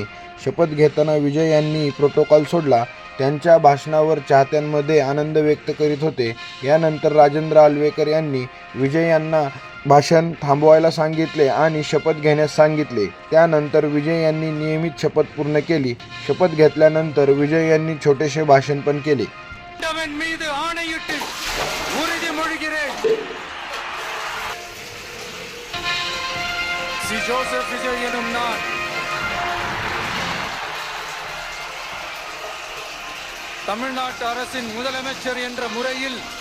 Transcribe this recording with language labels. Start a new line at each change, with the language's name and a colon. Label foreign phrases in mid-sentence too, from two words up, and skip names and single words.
Marathi: शपथ घेताना विजय यांनी प्रोटोकॉल सोडला. त्यांच्या भाषणावर चाहत्यांमध्ये आनंद व्यक्त करीत होते. यानंतर राजेंद्र आलवेकर यांनी विजय यांना भाषण थांबवायला सांगितले आणि शपथ घेण्यास सांगितले. त्यानंतर विजय यांनी नियमित शपथ पूर्ण केली. शपथ घेतल्यानंतर विजय यांनी छोटेसे भाषण पण केले.
Tamil: ஜோசப் விஜய் எனும் நான் தமிழ்நாட்டு அரசின் முதலமைச்சர் என்ற முறையில்